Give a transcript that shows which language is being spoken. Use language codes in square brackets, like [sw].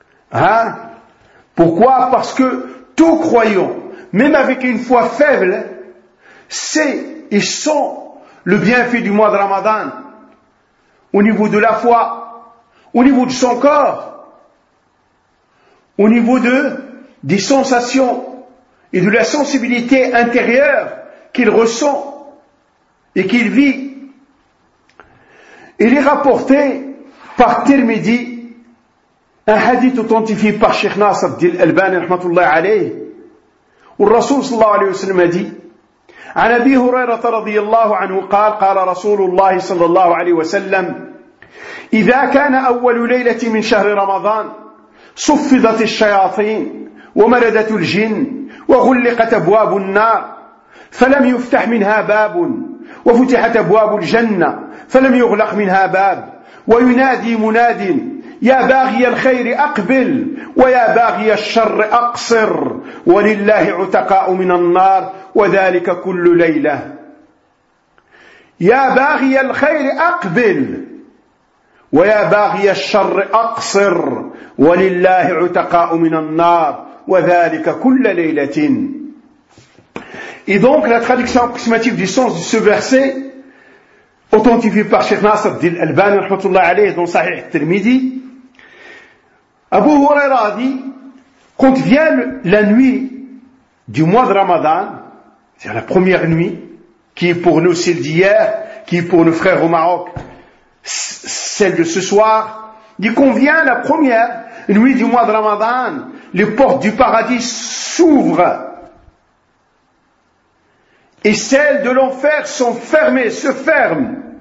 [fr] Hein? Pourquoi? Parce que tout croyant, même avec une foi faible, sait et sent le bienfait du mois de Ramadan, au niveau de la foi, au niveau de son corps, au niveau des sensations et de la sensibilité intérieure qu'il ressent et qu'il vit. Il est rapporté par Tirmidhi, un hadith authentifié par Cheikh Nasr Abdil Albani, rahmatullah alayhi, où le Rasoul sallallahu alayhi wa sallam a dit, « [ar] An Abi Huraira radiyallahu anhu qala Rasulullah sallallahu alayhi wa sallam, إذا كان أول ليلة من شهر رمضان صفدت الشياطين ومردت الجن وغلقت أبواب النار فلم يفتح منها باب وفتحت أبواب الجنة فلم يغلق منها باب وينادي مناد يا باغي الخير أقبل ويا باغي الشر أقصر ولله عتقاء من النار وذلك كل ليلة يا باغي الخير أقبل ويا باغي الشر أقصر ولله عتقاء من النار وذلك كل ليلة. [fr] Et donc la traduction approximative du sens de ce verset authentifié par Cheikh Nasr Abdil Albani rahmatullah alayhi dans Sahih al-Tirmidhi, Abu Huraira dit, quand vient la nuit du mois de Ramadan, c'est-à-dire la première nuit qui est pour nous celle d'hier, qui est pour nos frères au Maroc celle de ce soir, dit qu'on vient la première nuit du mois de Ramadan, les portes du paradis s'ouvrent et celles de l'enfer sont fermées, se ferment.